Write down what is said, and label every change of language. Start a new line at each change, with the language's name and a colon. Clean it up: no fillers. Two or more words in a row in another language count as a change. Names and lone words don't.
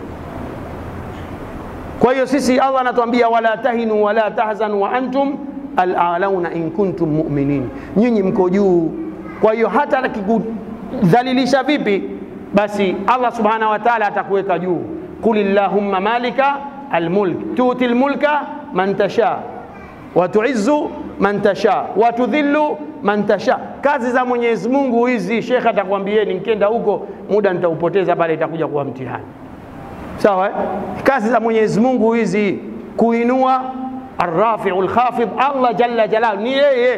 Swahili: Kwa hiyo sisi Allah anatuambia
Arabic: ولا تهنوا ولا تحزنوا وأنتم الأعلون إن كنتم مؤمنين,
Swahili: nyinyi mko juu. Kwa hiyo hata akikudhalilisha vipi, basi Allah
Arabic: سبحانه وتعالى
Swahili: atakuweka juu.
Arabic: قل اللهم مالك الملك تؤتي الملك من تشاء وتعز من تشاء وتذل من تشاء.
Swahili: Kazi za Mwenyezi Mungu hizi, Sheikh atakwambieni mkenda huko muda nitaupoteza pale, itakuja kuwa mtihani. Sawa Kazi za Mwenyezi Mungu hizi, kuinua
Arabic: الرافع الخافض, الله جل جلال
Swahili: ni yeye.